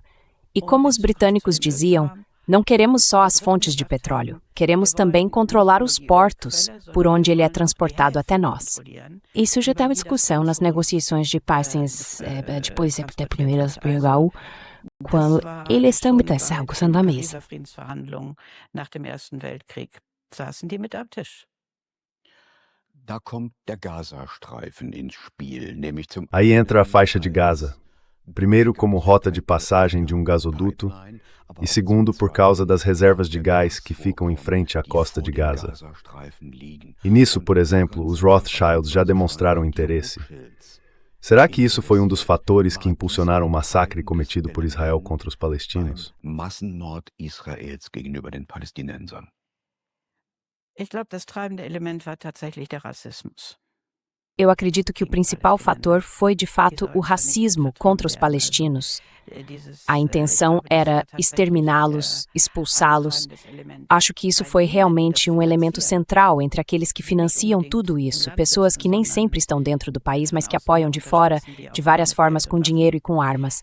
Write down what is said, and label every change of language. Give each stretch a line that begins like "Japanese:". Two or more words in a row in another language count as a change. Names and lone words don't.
Portuguese: E como os britânicos diziam, não queremos só as fontes de petróleo, queremos também controlar os portos por onde ele é transportado até nós. Isso já estava em discussão nas negociações de paz depois da Primeira Guerra, quando eles também estavam na mesa.
German: Da kommt der Gazastreifen ins Spiel, nämlich zum
Portuguese: Aí entra a faixa de Gaza, primeiro como rota de passagem de um gasoduto e segundo por causa das reservas de gás que ficam em frente à costa de Gaza. E nisso, por exemplo, os Rothschilds já demonstraram interesse. Será que isso foi um dos fatores que impulsionaram o massacre cometido por Israel contra os palestinos?
German: Massenmord Israels gegenüber den Palästinensern. Ich glaube, das treibende Element war tatsächlich der Rassismus.
Portuguese: Eu acredito que o principal fator foi, de fato, o racismo contra os palestinos. A intenção era exterminá-los, expulsá-los. Acho que isso foi realmente um elemento central entre aqueles que financiam tudo isso, pessoas que nem sempre estão dentro do país, mas que apoiam de fora, de várias formas, com dinheiro e com armas.